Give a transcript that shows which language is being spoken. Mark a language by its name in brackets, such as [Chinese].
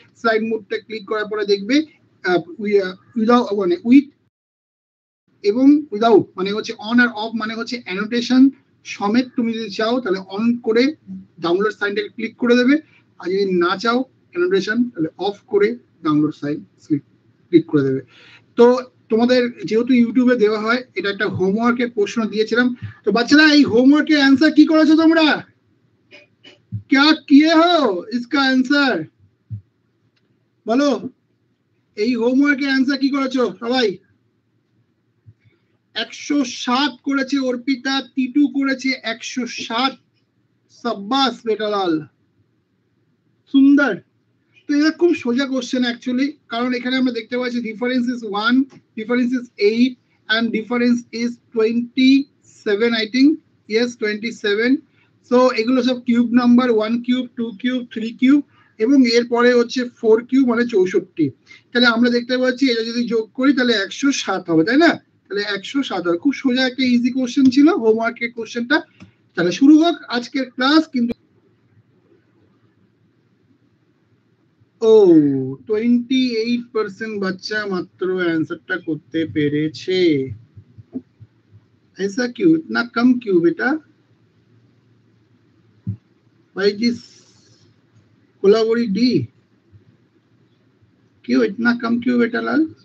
[Bangla] Slide মুডটা click করার পরে দেখবে উইদাউট মানে উইথ এবং উইদাউট মানে হচ্ছে অন আর অফ মানে হচ্ছে অ্যানোটেশন সমেত তুমি যদি চাও তাহলে অন করে ডাউনলোড সাইনটাকে ক্লিক করে দেবে, আর যদি না চাও অ্যানোটেশন তাহলে অফ করে ডাউনলোড সাইন ক্লিক করে দেবে। তো তোমাদের যেহেতু ইউটিউবে দেওয়া হয়, এটা একটা হোমওয়ার্কের প্রশ্ন দিয়েছিলাম। তো বাচ্চারা এই হোমওয়ার্কের অ্যান্সার কি করেছো তোমরা? [Hindi] क्या किए हो इसका आंसर [Bangla] বলো। এই হোমওয়ার্কের অ্যান্সার কি করেছো সবাই? 107 করেছে অর্পিতা, টিটু করেছে 107। সাব্বাস বেটালাল, সুন্দর। তো এটা খুব সোজা কোশ্চেন অ্যাকচুয়ালি, কারণ এখানে আমরা দেখতে পাচ্ছি difference is 1, difference is 8 [English] and difference is 27 I think, yes 27। [Bangla] So এগুলো সব cube number, 1 cube, 2 cube, 3 cube, এবং এরপরে হচ্ছে 4 কিউব মানে 64। তাহলে আমরা দেখতে পাচ্ছি এটা যদি যোগ করি তাহলে 107 হবে, তাই না? তাহলে 107 হবে। খুব সোজা একটা ইজি কোশ্চেন ছিল হোমওয়ার্কের কোশ্চেনটা। তাহলে শুরু হোক আজকের ক্লাস। কিন্তু 28% বাচ্চা মাত্র অ্যান্সারটা করতে পেরেছে। [Hindi] ऐसा क्यों, इतना कम क्यों बेटा? भाई जी कोलाबोरी डी, क्यों इतना कम क्यों बेटा लाल?